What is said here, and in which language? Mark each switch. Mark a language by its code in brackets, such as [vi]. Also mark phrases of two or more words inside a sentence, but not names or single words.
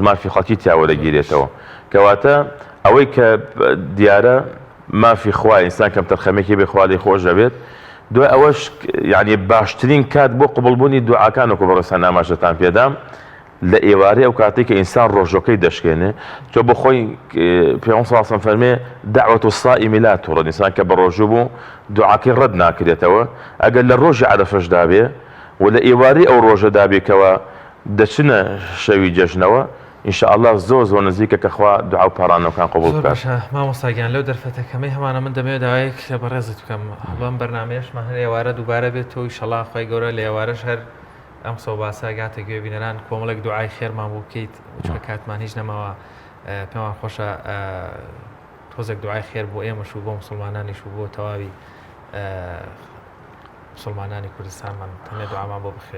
[ckb] مافی خەڵکی تیاوە دەگیرێتەوە، کەواتە ئەوەی کە دیارە مافی خوای ئینسان کەم تەرخەمێکی بێ خوا لێی خۆش دەبێت، دوای ئەوەش یعنی باشترین کات بۆ قبوڵبوونی دوعاکان وەکو بەڕێستان ئاماژەتان پێدام لە ئێوارەی ئەو کاتێک کە ئینسان ڕۆژەکەی دەشکێنێ، چۆ بۆ خۆی پێغەمبەر [ar] صلی الله علیه و سلم [ckb] فەرمێ [ar] دعوة الصائم لا ترد، [ckb] ئینسان کە بە ڕۆژوو بوو دوعاکەی ڕەت ناکرێتەوە، ئەگەر لە ڕۆژی عەرەفەشدا بێ و لە ئێوارەی ئەو ڕۆژەدا بێکەوە دەچنە شەوی جەژنەوە، [ar] ئینشاء الله [ckb] زۆر نزیکە کە خوا دوعا و پارانەوەکان قبول زۆر بکات. باشە مامۆستاگیان لەو دەرفەتەکەمەی هەمانە من دەمەوێت داوایەک لە بەڕێزت بکەم بەم بەرنامەیەشمان هەر ئێوارە دووبارە بێت تۆ ئینشەڵڵا خۆی گەورە لە ئێوارەش هەر ئەم سەوباسە گاتە گوێبینەران کۆمەڵێک دوعای خێرمان بۆ بکەیت چکە کاتمان هیچ نەماوە پێمان خۆشە تۆزێک دوعای خێر بۆ ئێمەش و بۆ مسلمانانیش و بۆ تەواوی مسلمانانی کوردستانمان تەنێ دوعامان بۆ بخێن.